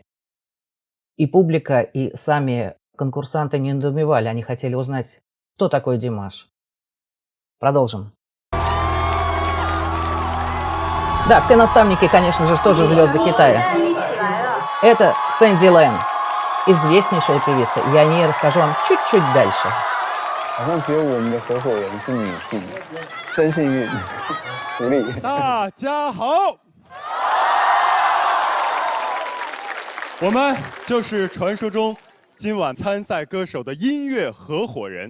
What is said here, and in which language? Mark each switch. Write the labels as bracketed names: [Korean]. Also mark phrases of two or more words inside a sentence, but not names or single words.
[Russian] И публика, и сами конкурсанты не недоумевали, они хотели узнать, кто такой Димаш. Продолжим. Да, все наставники, конечно же, тоже звезды Китая. Это Сэнди Лэн, известнейшая певица. Я о ней расскажу вам чуть-чуть дальше. [Chinese] 好像只有我们的合伙人是女性，真幸运，福利。大家好，我们就是传说中今晚参赛歌手的音乐合伙人。